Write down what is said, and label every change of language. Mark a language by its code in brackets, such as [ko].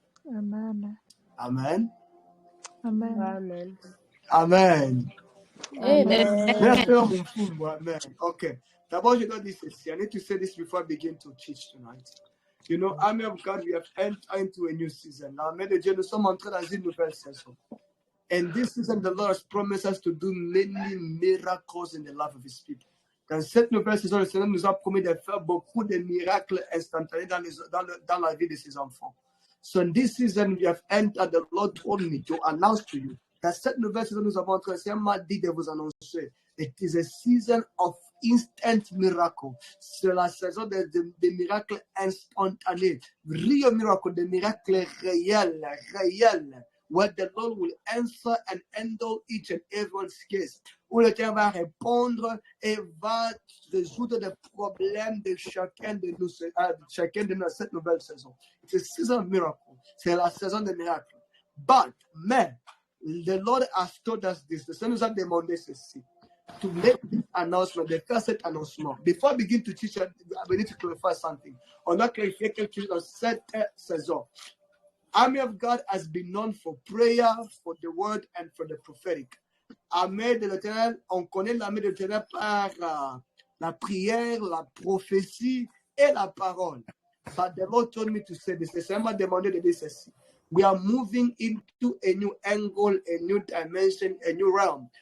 [en] Amen. Amen. Amen. Amen. Amen. Amen. Okay. [fr] D'abord, je dois dire ceci. [en] I need to say this before I begin to teach tonight. Army of God, we have entered into a new season. [fr] L'armée de Dieu, nous sommes entrés dans une nouvelle saison. [en] And this season, the Lord has promised us to do many miracles in the life of His people. [fr] Dans cette nouvelle saison, le Seigneur nous a promis de faire beaucoup de miracles instantanés dans la vie de ses enfants. [en] So in this season, we have entered. The Lord told me to announce to you that [fr] cette nouvelle saison, nous avons entré. Le Seigneur m'a dit de vous annoncer. [en] It is a season of instant miracle. [fr] C'est la saison des miracles instantanés. [en] Real miracle, [fr] des miracles réels. [en] Where the Lord will answer and handle each and everyone's case. [fr] Où le Seigneur va répondre et va résoudre les problèmes de chacun de nous dans cette nouvelle saison. C'est la saison [en] of miracle. [fr] C'est la saison des miracles. [en] Mais, the Lord has told us this. [fr] Le Seigneur nous a demandé ceci. [en] To make this announcement, [fr] de faire cet annoncement. [en] Before I begin to teach, we need to clarify something. [fr] On doit clarifier quelque chose dans cette saison. [en] Army of God has been known for prayer, for the word, and for the prophetic. [fr] Armée de l'Éternel, on connaît l'armée de l'Éternel par la prière, la prophétie et la parole. [en] But the Lord told me to say this. [fr] Le Seigneur m'a demandé de dire ceci. [en] we are moving into a new angle, a new dimension, a new realm.